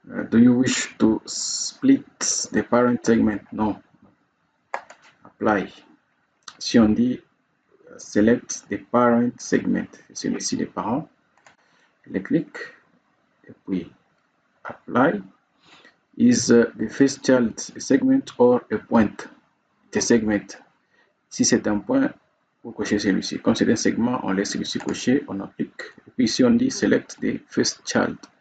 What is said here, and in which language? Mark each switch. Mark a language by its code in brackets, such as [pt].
[en] Do you wish to split the parent segment? Non. Apply. [fr] Si on dit [en] select the parent segment, [fr] c'est celui-ci des parents, le clic et puis apply. [en] Is the first child a segment or a point? The segment. [fr] Si c'est un point, vous cochez celui-ci. Comme c'est un segment, on laisse celui-ci coché, on applique. Et puis ici on dit [en] select the first child.